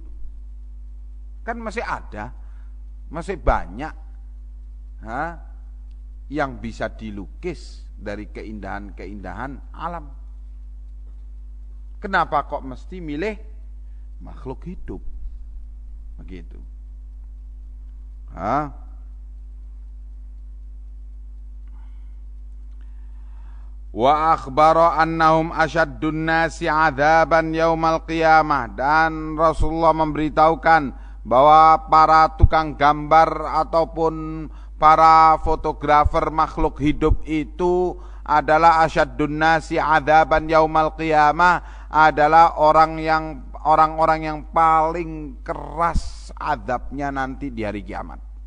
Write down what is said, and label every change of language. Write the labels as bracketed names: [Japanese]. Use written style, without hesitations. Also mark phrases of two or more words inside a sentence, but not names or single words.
[Indonesian] Kan masih ada, masih banyak yang bisa dilukis dari keindahan-keindahan alam. Kenapa kok mesti milih makhluk hidup? Begitu. [Arabic] وأخبر أنهم أشد الناس عذابا يوم القيامة, dan [Indonesian] Rasulullah memberitahukan bahwa para tukang gambar ataupun para fotografer makhluk hidup itu adalah [Arabic] أشد الناس عذابا يوم القيامة, [Indonesian] adalah orang-orang yang paling keras azabnya nanti di hari kiamat.